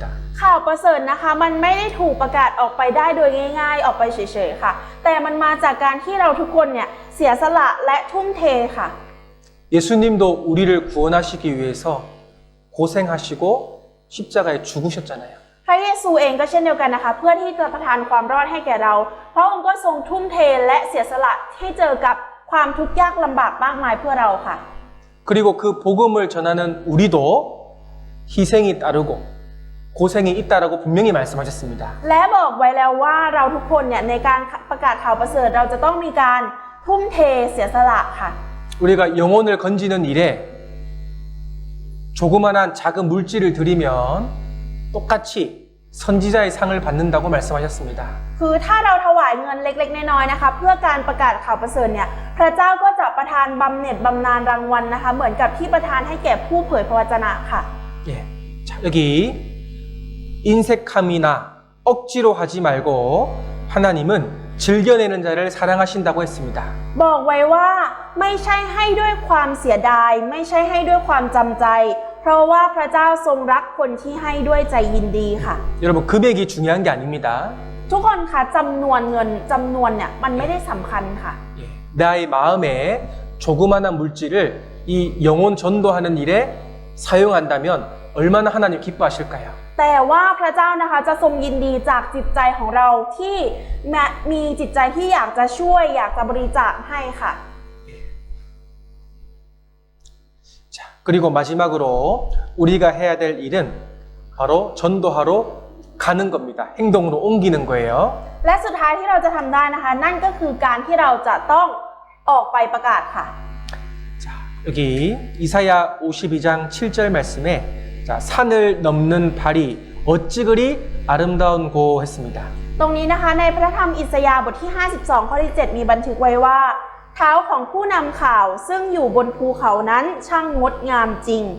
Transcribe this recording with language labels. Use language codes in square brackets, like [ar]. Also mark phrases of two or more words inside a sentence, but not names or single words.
[th] ข่าวประเสริฐนะคะมันไม่ได้ถูกประกาศออกไปได้โดยง่ายๆออกไปเฉยๆค่ะแต่มันมาจากการที่เราทุกคนเนี่ยเสียสละและทุ่มเทค่ะ [ko] 예수님도 우리를 구원하시기 위해서 고생하시고 십자가에 죽으셨잖아요. [th] พระเยซูเองก็เช่นเดียวกันนะคะเพื่อที่จะประทานความรอดให้แก่เราพระองค์ก็ทรงทุ่มเทและเสียสละให้เจอกับความทุกข์ยากลำบากมากมายเพื่อเราค่ะ [ko] 그리고 그 복음을 전하는 우리도 희생이 따르고 고생이 있다라고 분명히 말씀하셨습니다. [th] และบอกไว้แล้วว่าเราทุกคนเนี่ยในการประกาศข่าวประเสริฐเราจะต้องมีการทุ่มเทเสียสละค่ะ [ko] 우리가 영혼을 건지는 일에 조그만한 작은 물질을 드리면 똑같이 선지자의 상을 받는다고 말씀하셨습니다. [th] คือถ้าเราถวายเงินเล็กๆน้อยๆนะคะเพื่อการประกาศข่าวประเสริฐเนี่ยพระเจ้าก็จะประทานบำเหน็จบำนาญรางวัลนะคะเหมือนกับที่ประทานให้แก่ผู้เผยพระวจนะค่ะ [ko] 예, 자 여기 인색함이나 억지로 하지 말고 하나님은 즐겨내는 자를 사랑하신다고 했습니다. [th] บอกไว้ว่าไม่ใช่ให้ด้วยความเสียดายไม่ใช่ให้ด้วยความจำใจ เพราะว่าพระเจ้าทรงรักคนที่ให้ด้วยใจยินดีค่ะ [ko] 여러분 금액이 중요한 게 아닙니다. [th] ทุกคนคะจำนวนเงินจำนวนเนี่ยมันไม่ได้สำคัญค่ะ [ko] 예, 나의 마음에 조그만한 물질을 이 영혼 전도하는 일에 사용한다면 얼마나 하나님 기뻐하실까요? [th] แต่ว่าพระเจ้านะคะจะทรงยินดีจากจิตใจของเราที่มีจิตใจที่อยากจะช่วยอยากจะบริจาคให้ค่ะ [ko] 자, 그리고 마지막으로 우리가 해야 될 일은 바로 전도하러 가는 겁니다. 행동으로 옮기는 거예요. [th] และสุดท้ายที่เราจะทำได้นะคะนั่นก็คือการที่เราจะต้องออกไปประกาศค่ะ [ko] 자, 여기 이사야 52장 7절 말씀에 자, 산을 넘는 발이 어찌 그리 아름다운고 했습니다. [th] ตรงนี้นะคะในพระธรรมอิสยาห์บทที่52ข้อที่7มีบันทึกไว้ว่าเท้าของผู้นำข่าวซึ่งอยู่บนภูเขานั้นช่างงดงามจริง